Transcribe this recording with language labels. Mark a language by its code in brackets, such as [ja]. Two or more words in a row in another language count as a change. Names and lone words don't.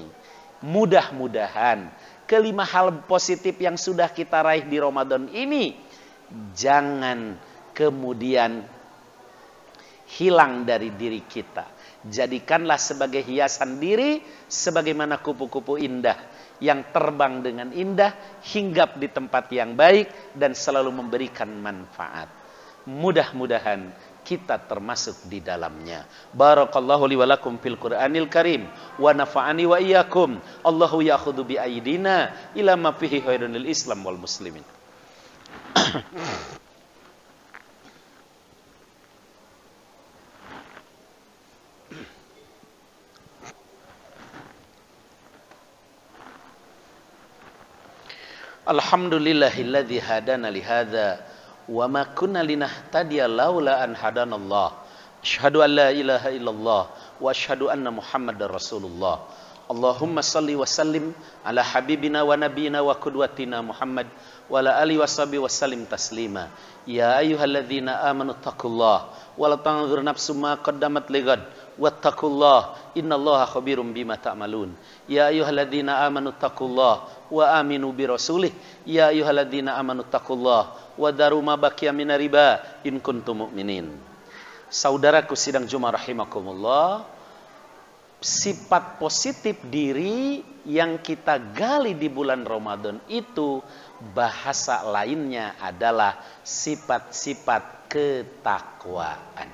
[id] Mudah-mudahan kelima hal positif yang sudah kita raih di Ramadan ini jangan kemudian hilang dari diri kita. Jadikanlah sebagai hiasan diri sebagaimana kupu-kupu indah yang terbang dengan indah, hinggap di tempat yang baik dan selalu memberikan manfaat. Mudah-mudahan kita termasuk di dalamnya. [ar] بارك الله لي ولكم في القرآن الكريم ونفعني وإياكم. الله يأخذ بأيدينا إلى ما فيه خير للإسلام والمسلمين. الحمد لله الذي هدانا لهذا وما كنا لنهتدي لولا أن هدانا الله. أشهد أن لا إله إلا الله وأشهد أن محمدا رسول الله. اللهم صل وسلم على حبيبنا ونبينا وقدوتنا محمد وعلى آله وصحبه وسلم تسليما. يا أيها الذين آمنوا اتقوا الله ولا تنظر نفس ما قدمت لغد واتقوا الله إن الله خبير بما تعملون. يا أيها الذين آمنوا اتقوا الله وآمنوا برسوله. يا أيها الذين آمنوا اتقوا الله وذروا ما بقي من الربا إن كنتم مؤمنين. [id] Saudaraku sidang Jumat rahimakumullah, sifat positif diri yang kita gali di bulan Ramadan itu bahasa lainnya adalah sifat-sifat ketakwaan.